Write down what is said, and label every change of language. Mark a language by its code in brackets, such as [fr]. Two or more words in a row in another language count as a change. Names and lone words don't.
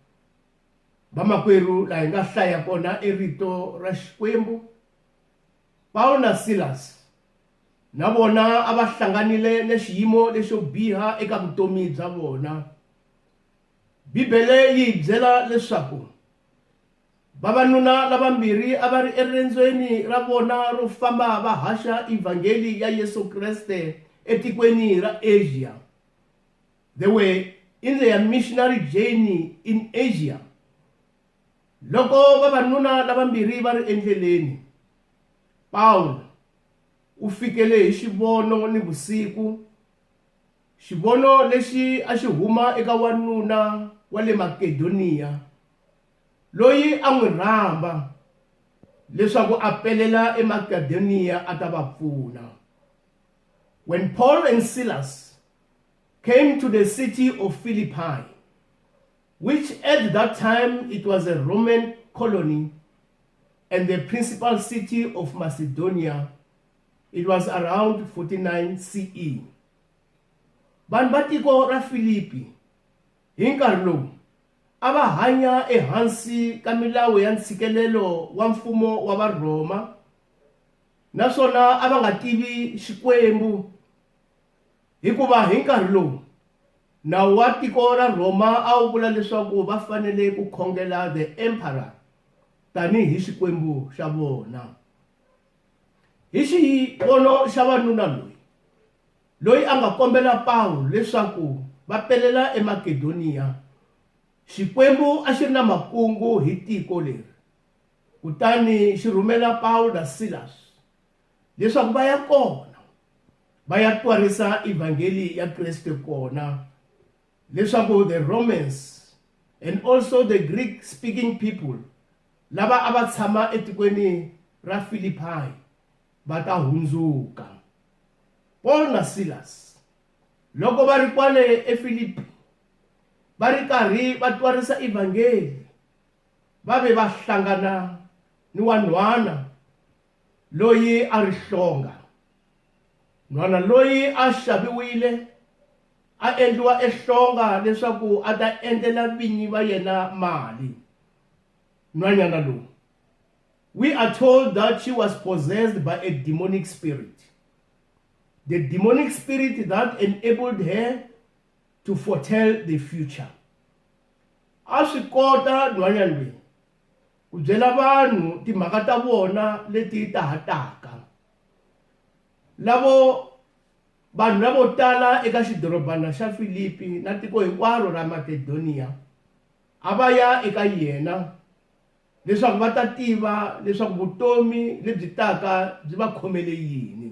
[ts] Vamakwerhu, laha hi nga hlaya kona rito ra Xikwembu, Paul na Silas na vona a va hlanganile ni xiyimo lexo biha eka vutomi bya vona. Bibele yi hi byela leswaku vavanuna lavambirhi a va ri eriendzweni ra vona ro famba va haxa ivhangeli ya Yesu Kriste etikweni ra Asia. [en] They were in their missionary journey in Asia. [ts] Loko vavanuna lavambirhi va ri endleleni, Paul u fikele hi xivono ni vusiku, xivono lexi a xi huma eka wanuna wa le Makedoniya loyi a n'wi rhamba leswaku a pelela eMakedoniya a ta va pfuna. [en] When Paul and Silas came to the city of Philippi, which at that time it was a Roman colony and the principal city of Macedonia, it was around 49 CE. [ts] Vanhu va tiko ra Filipi hi nkarhi lowu a va hanya ehansi ka milawu ya ntshikelelo wa mfumo wa Varhoma, naswona a va nga tivi Xikwembu, hikuva hi nkarhi lowu nawu wa tiko ra Roma a wu vula leswaku va fanele ku khongela [en] the emperor [ts] tanihi Xikwembu xa vona. Hi xivono xa vanuna loyi a nga kombela Paul leswaku va pelela eMakedoniya, Xikwembu a xi ri na makungu hi tiko leri. Kutani xi rhumela Paul na Silas leswaku va ya kona va ya twarisa evangeli ya Kreste kona, leswaku [en] the Romans and also the Greek speaking people [ts] lava a va tshama etikweni ra Philippi va ta hundzuka. Paul na Silas loko va ri kwale eFilipi va ri karhi va twarisa evangeli, va ve va hlangana ni wanhwana loyi a ri hlonga. Nhwana loyi a xaviwile a endliwa ehlonga leswaku a ta endlela vinyi va yena mali. Nhwanyana lowu, [en] we are told that she was possessed by a demonic spirit. The demonic spirit that enabled her to foretell the future. [ts] A swi kota nhwanyana leyi ku byela vanhu timhaka ta vona leti tahataka. Vanhu lavo tala eka xidorobana xa Filipi na tiko hinkwaro ra Makedonia a va ya eka yena leswaku va ta tiva leswaku vutomi lebyi taka byi va khomele yini.